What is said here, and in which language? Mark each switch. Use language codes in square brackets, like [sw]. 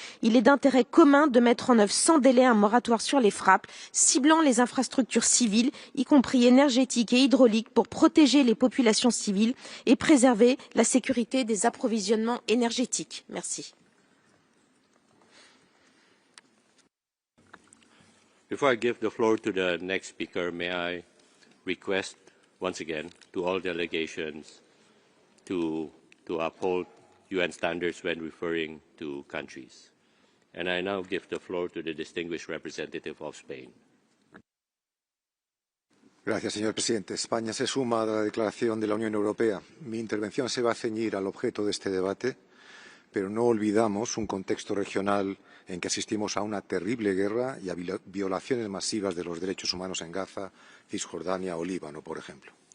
[fr] Il est d'intérêt commun de mettre en œuvre sans délai un moratoire sur les frappes, ciblant les infrastructures civiles, y compris énergétiques et hydrauliques, pour protéger les populations civiles et préserver la sécurité des approvisionnements énergétiques. Merci. [en] Before I give the floor to the next speaker, may I request once again to all delegations to uphold UN standards when referring to countries. And I now give the floor to the distinguished representative of Spain. [es] Gracias, señor presidente. España se suma a la declaración de la Unión Europea. Mi intervención se va a ceñir al objeto de este debate, pero no olvidamos un contexto regional en que asistimos a una terrible guerra y a violaciones masivas de los derechos humanos en Gaza, Cisjordania o Líbano, por ejemplo.